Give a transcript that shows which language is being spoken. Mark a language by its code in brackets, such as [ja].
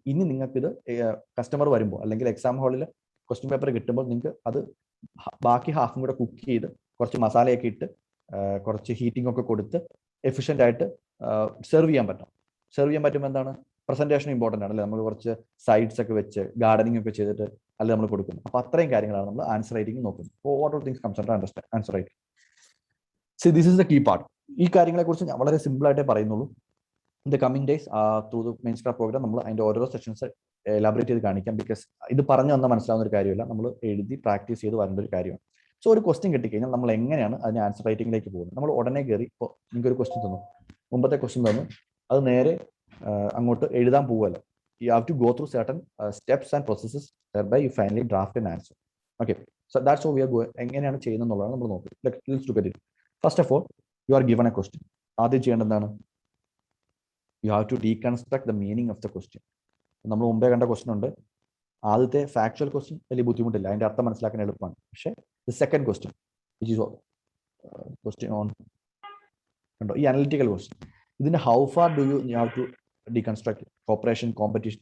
[ml] ഇനി നിങ്ങൾക്കിത് കസ്റ്റമർ വരുമ്പോൾ അല്ലെങ്കിൽ എക്സാം ഹാളിൽ ക്വസ്റ്റ്യൻ പേപ്പർ കിട്ടുമ്പോൾ നിങ്ങൾക്ക് അത് ബാക്കി ഹാഫും കൂടെ കുക്ക് ചെയ്ത് കുറച്ച് മസാലയൊക്കെ ഇട്ട് കുറച്ച് ഹീറ്റിംഗ് ഒക്കെ കൊടുത്ത് എഫിഷ്യൻ്റ് ആയിട്ട് സെർവ് ചെയ്യാൻ പറ്റും. സെർവ് ചെയ്യാൻ പറ്റുമ്പോൾ എന്താണ്, പ്രസന്റേഷൻ ഇമ്പോർട്ടൻ്റ് ആണ്, അല്ലെ? നമ്മൾ കുറച്ച് സൈഡ്സ് ഒക്കെ വെച്ച് ഗാർഡനിങ് ഒക്കെ ചെയ്തിട്ട് അല്ലെ നമ്മൾ കൊടുക്കുന്നു. അപ്പോൾ അത്രയും കാര്യങ്ങളാണ് നമ്മൾ ആൻസർ റൈറ്റിംഗ് നോക്കുന്നത്. [en] What all things comes under understand answer writing. See this is the key part. [ml] ഈ കാര്യങ്ങളെക്കുറിച്ച് ഞാൻ വളരെ സിമ്പിൾ ആയിട്ടേ പറയുന്നുള്ളൂ. [en] In the coming days, through the Mainscraft program, [ml] നമ്മൾ അതിൻ്റെ ഓരോ സെഷൻസ് എലാബറേറ്റ് ചെയ്ത് കാണിക്കാം. ബിക്കോസ് ഇത് പറഞ്ഞു വന്നാൽ മനസ്സിലാവുന്ന ഒരു കാര്യമില്ല, നമ്മൾ എഴുതി പ്രാക്ടീസ് ചെയ്ത് വരേണ്ട ഒരു കാര്യമാണ്. സോ ഒരു ക്വസ്റ്റ്യൻ കിട്ടിക്കഴിഞ്ഞാൽ നമ്മൾ എങ്ങനെയാണ് അതിന് ആൻസർ റൈറ്റിംഗിലേക്ക് പോകുന്നത്? നമ്മൾ ഉടനെ കയറി ഇപ്പോൾ നിങ്ങൾക്കൊരു ക്വസ്റ്റ്യൻ തന്നു, മുമ്പത്തെ ക്വസ്റ്റ്യൻ തന്നു, അത് നേരെ അങ്ങോട്ട് എഴുതാൻ പോവുമല്ലോ. [en] You have to go through certain steps and processes whereby you finally draft an answer. Okay, so that's how we are going. [ml] എങ്ങനെയാണ് ചെയ്യുന്നത് എന്നുള്ളതാണ് നമ്മൾ നോക്കുന്നത്. [en] Let's look at it. First of all, you are given a question. [ml] ആദ്യം ചെയ്യേണ്ടത് എന്താണ്? [en] You have to deconstruct the meaning of the question. [ml] നമ്മൾ മുമ്പേ കണ്ട ക്വസ്റ്റ്യൻ ഉണ്ട്. ആദ്യത്തെ ഫാക്ച്വൽ ക്വസ്റ്റ്യൻ വലിയ ബുദ്ധിമുട്ടില്ല, അതിന്റെ അർത്ഥം മനസ്സിലാക്കാൻ എളുപ്പമാണ്. പക്ഷേ the second question which is question on കണ്ടോ, ഈ അനലിറ്റിക്കൽ ക്വസ്റ്റ്യൻ, ഇതിന്റെ [en] how far do you have to deconstruct [ml] corporation, competition.